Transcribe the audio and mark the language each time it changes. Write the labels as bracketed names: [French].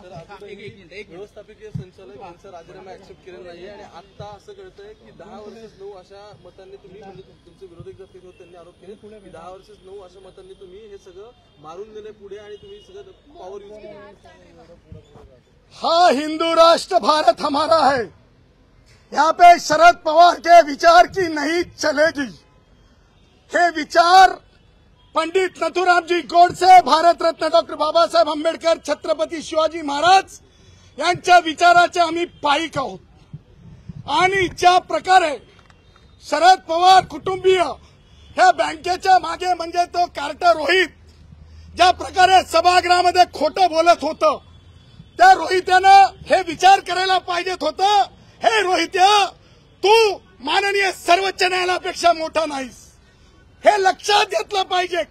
[Marathi] व्यवस्थापकीय संचालक यांचा राजीनामा ऍक्सेप्ट केलेला नाहीये आणि आता असं कळतंय की 10 वर्सेस 9 अशा मतांनी तुम्ही म्हणजे तुमचे विरोधक जर तिथे त्यांनी आरोप केले की 10 वर्सेस 9 अशा मतांनी तुम्ही हे सगळं मारून नेले पुढे आणि तुम्ही सगळं पॉवर यूज केली। [Hindi] हाँ, हिंदू राष्ट्र भारत हमारा है। यहाँ पे शरद पवार के विचार की नहीं चलेगी। [Marathi] हे विचार पंडित नथुरामजी गोडसे, भारत रत्न डॉक्टर बाबासाहेब आंबेडकर, छत्रपती शिवाजी महाराज यांच्या विचाराचे आम्ही पाईक आहोत। आणि ज्या प्रकारे शरद पवार कुटुंबीय ह्या बँकेच्या मागे म्हणजे तो कार्टर रोहित ज्या प्रकारे सभागृहामध्ये खोटं बोलत होतं, त्या रोहित्यानं हे विचार करायला पाहिजेत होतं, हे रोहित्या तू माननीय सर्वोच्च न्यायालयापेक्षा मोठा नाहीस, हे लक्षात घेतलं पाहिजे।